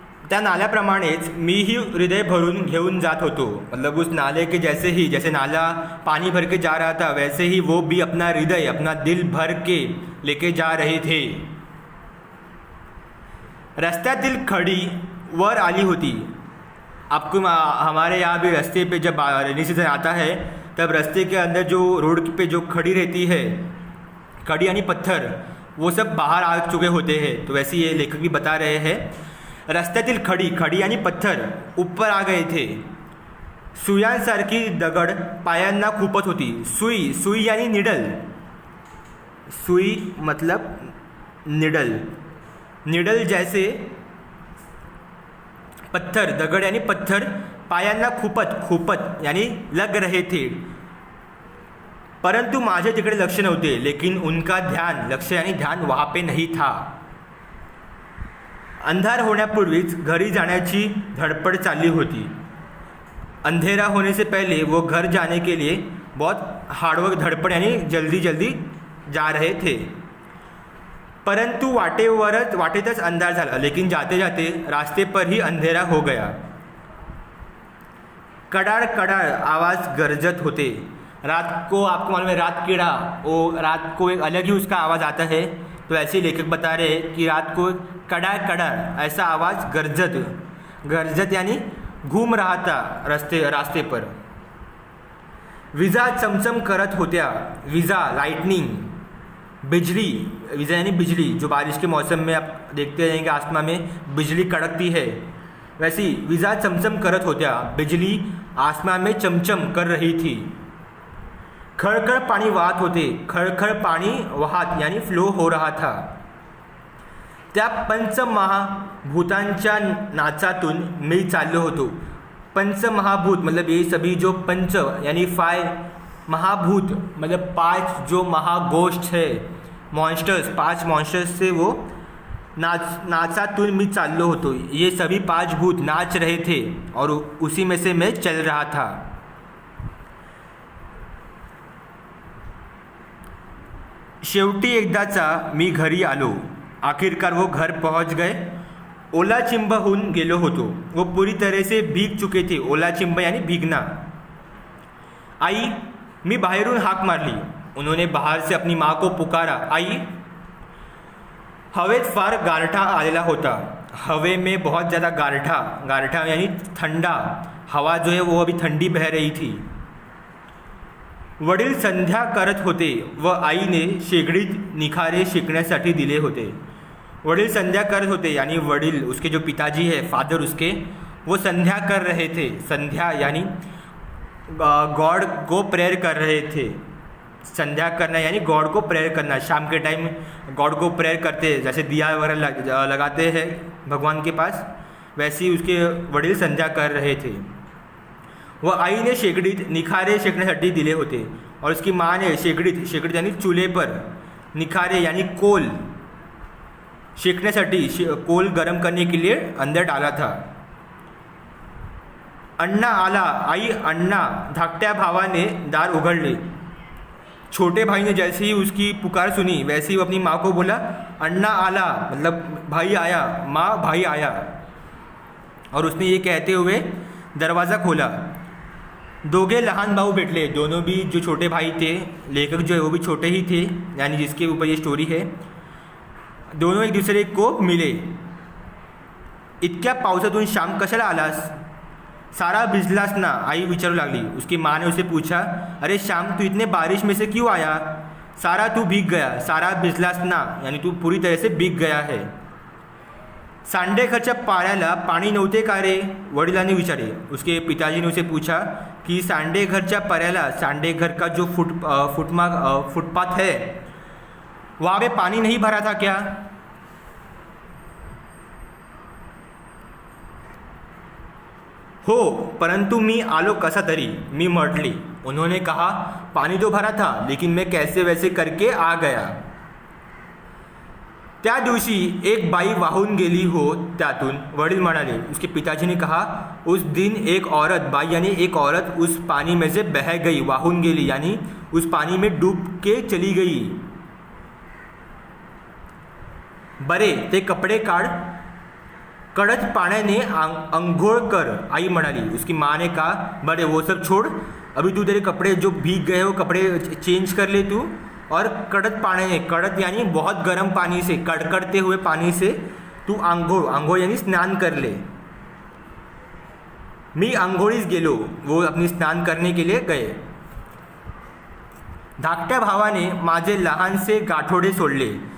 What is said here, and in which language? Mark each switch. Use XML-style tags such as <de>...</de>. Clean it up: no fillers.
<mr>त्या नाल्याप्रमाणेच मीही हृदय भरून घेऊन जात होतो,</mr> <hi>मतलब उस नाले के जैसे नाला पानी भर के जा रहा था, वैसे ही वो भी अपना हृदय, अपना दिल भर के लेके जा रहे थे।</hi> <mr>रस्त्यातील खड़ी वर आली होती।</mr> <hi>आपको हमारे यहाँ भी रास्ते पे जब रेनी सीजन आता है तब रास्ते के अंदर जो रोड पे जो खड़ी रहती है, खड़ी यानी पत्थर, वो सब बाहर आ चुके होते हैं। तो वैसे ये लेखक भी बता रहे हैं,</hi> <mr>रस्त्यातील खड़ी</mr> <hi>यानी पत्थर ऊपर आ गए थे।</hi> <mr>सुयांसारखी दगड पायांना खुपत होती।</mr> <hi>सुई यानी निडल, सुई मतलब निडल जैसे पत्थर, दगड यानी पत्थर, पायांना खुपत यानी लग रहे थे।</hi> <mr>परंतु माझे तिकडे लक्ष नव्हते,</mr> <hi>लेकिन उनका लक्ष्य यानी ध्यान वहाँ पे नहीं था।</hi> <mr>अंधार होण्यापूर्वीच घरी जाण्याची धडपड चालली होती।</mr> <hi>अंधेरा होने से पहले वो घर जाने के लिए बहुत हार्डवर्क, धड़पड़ यानी जल्दी जा रहे थे।</hi> <mr>परंतु वाटेतच अंधार झाला,</mr> <hi>लेकिन जाते जाते रास्ते पर ही अंधेरा हो गया।</hi> <mr>कडाड़ आवाज़ गरजत होते।</mr> <hi>रात को आपको मालूम है रात कीड़ा, वो रात को एक अलग ही उसका आवाज़ आता है। तो ऐसे लेखक बता रहे हैं कि रात को कड़ा ऐसा आवाज़ गरजत यानी घूम रहा था रास्ते पर।</hi> <mr>विजा चमचम करत होत्या।</mr> <hi>विजा लाइटनिंग, बिजली, विजा यानी बिजली, जो बारिश के मौसम में आप देखते रहेंगे आसमान में बिजली कड़कती है, वैसी विजा चमचम करत होत्या। बिजली आसमान में चमचम कर रही थी।</hi> <mr>खड़खड़ पाणी वाहत होते। खड़खड़ पाणी वाहत</mr> <hi>यानी फ्लो हो रहा था।</hi> <mr>त्या पंचमहाभूतांच्या नाचातून मी चाललो होतो।</mr> <hi>पंचमहाभूत मतलब ये सभी जो पंच यानी 5 महाभूत मतलब 5 जो महागोष्ठ है, मॉन्स्टर्स, 5 मॉन्स्टर्स से वो</hi> <mr>नाचातून मी चाललो होतो.</mr> <hi>ये सभी 5 भूत नाच रहे थे और उसी में से मैं चल रहा था.</hi> <mr>शेवटी एकदाचा मी घरी आलो.</mr> <hi>आखिरकार वो घर पहुंच गए.</hi> <mr>ओला चिंब होऊन गेलो होतो.</mr> <hi>वो पूरी तरह से भीग चुके थे.</hi> <mr>ओला चिंब यानी भीगना. आई, मी बाहेरून हाक मारली.</mr> <hi>उन्होंने बाहर से अपनी माँ को पुकारा.</hi> <mr>आई. हवेत फार गारठा आलेला होता.</mr> <hi>हवे में बहुत ज़्यादा गारठा यानी ठंडा. हवा जो है वो अभी ठंडी बह रही थी.</hi> <mr>वडील संध्या करत होते व आईने शेगडीत निखारे शेकण्यासाठी दिले होते.</mr> <hi>वडील संध्या करत होते यानी वडील उसके जो पिताजी है फादर उसके, वो संध्या कर रहे थे. संध्या यानी गॉड को प्रेयर कर रहे थे. संध्या करना यानी गॉड को प्रेयर करना. शाम के टाइम गॉड को प्रेयर करते हैं, जैसे दिया वगैरह लगाते हैं भगवान के पास, वैसे ही उसके वडील संध्या कर रहे थे. वह</hi> <mr>आई ने शेगडीत निखारे शेकण्यासाठी दिले होते</mr> <hi>और उसकी माँ ने शेगडीत यानी चूल्हे पर, निखारे यानी कोल शेकण्यासाठी कोल गरम करने के लिए अंदर डाला था.</hi> <mr>अण्णा आला. आई अण्णा. धाकट्या भावाने दार उघडले.</mr> <hi>छोटे भाई ने जैसे ही उसकी पुकार सुनी वैसे ही वो अपनी माँ को बोला अण्णा आला, मतलब भाई आया, माँ भाई आया. और उसने ये कहते हुए दरवाज़ा खोला.</hi> <mr>दोघे लहान भाऊ भेटले.</mr> <hi>दोनों भी जो छोटे भाई थे, लेखक जो है वो भी छोटे ही थे, यानी जिसके ऊपर ये स्टोरी है, दोनों एक दूसरे को मिले.</hi> <mr>इतक्या पावसातून श्याम कशाला आलास? सारा भिजलास ना? आई विचारू लागली.</mr> <hi>उसकी माँ ने उसे पूछा, अरे श्याम, तू इतने बारिश में से क्यों आया? सारा तू भीग गया. सारा भिजलास ना यानी तू पूरी तरह से भीग गया है.</hi> <mr>सांडेघरच्या पाण्याला पाणी नव्हते का रे? वडिलांनी विचारे.</mr> <hi>उसके पिताजी ने उसे पूछा कि सांडेघरच्या पाण्याला, सांडेघर का जो फुटपाथ है, वहाँ पे पानी नहीं भरा था क्या?</hi> <mr>हो, परंतु मी आलो कसा तरी. मी म्हटली.</mr> <hi>उन्होंने कहा, पानी तो भरा था, लेकिन मैं कैसे वैसे करके आ गया.</hi> <mr>त्या दिवशी एक बाई वाहून गेली हो त्यातून. वडील म्हणाले.</mr> <hi>उसके पिताजी ने कहा, उस दिन एक औरत, बाई यानी एक औरत, उस पानी में से बह गई. वाहून गेली यानी उस पानी में डूब के चली गई.</hi> <mr>बरे, ते कपडे काढ, कडक पाण्याने अंघोळ कर. आई म्हणाली.</mr> <hi>उसकी माँ ने कहा, बड़े वो सब छोड़, अभी तू तेरे कपड़े जो भीग गए वो कपड़े चेंज कर ले तू, और कडक पाण्याने, कडक यानी बहुत गर्म पानी से, कड़कड़ते हुए पानी से तू आंघोळ यानी स्नान कर ले.</hi> <mr>मी आंघोळीस गेलो.</mr> <hi>वो अपनी स्नान करने के लिए गए.</hi> <mr>धाकट्या भावाने माझे लहानसे गाठोडे सोडले.</mr>